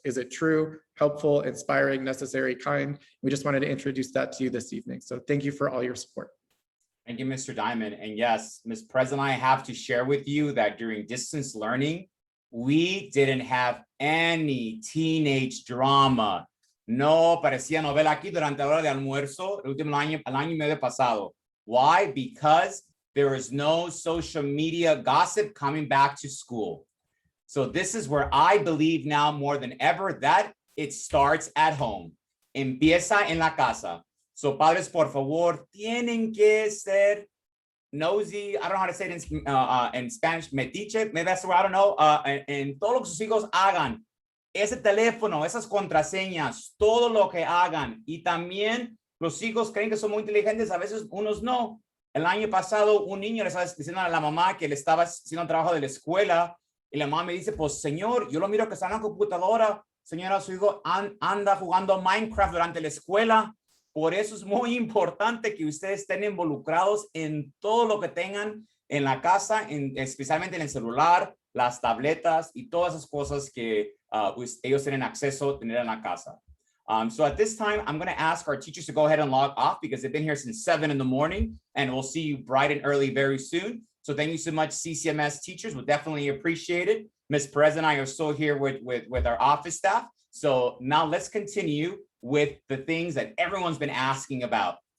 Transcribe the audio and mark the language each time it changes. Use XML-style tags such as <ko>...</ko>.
<en>Is it true, helpful, inspiring, necessary, kind? We just wanted to introduce that to you this evening. So thank you for all your support. Thank you, Mr. Diamond. And yes, Ms. President, I have to share with you that during distance learning, we didn't have any teenage drama.</en> <es>No parecía novela aquí durante la hora de almuerzo el año y medio pasado.</es> <en>Why? Because there is no social media gossip coming back to school. So this is where I believe now more than ever that it starts at home.</en> <es>Empieza en la casa. So padres, por favor, tienen que ser nosy.</es> <en>I don't know how to say it in Spanish. Metiche, maybe that's the word, I don't know.</en> <es>En todo lo que sus hijos hagan. Ese teléfono, esas contraseñas, todo lo que hagan. Y también los hijos creen que son muy inteligentes, a veces unos no. El año pasado un niño le estaba diciendo a la mamá que le estaba haciendo un trabajo de la escuela y la mamá me dice, pues señor, yo lo miro que está en la computadora. Señora, su hijo anda jugando Minecraft durante la escuela. Por eso es muy importante que ustedes estén involucrados en todo lo que tengan en la casa, especialmente en el celular, las tabletas y todas esas cosas que ellos tienen acceso a tener en la casa.</es> <en>So at this time, I'm going to ask our teachers to go ahead and log off because they've been here since 7 in the morning, and we'll see you bright and early very soon. So thank you so much, CCMS teachers. We'll definitely appreciate it. Ms. Perez and I are still here with our office staff. So now let's continue with the things that everyone's been asking about.</en>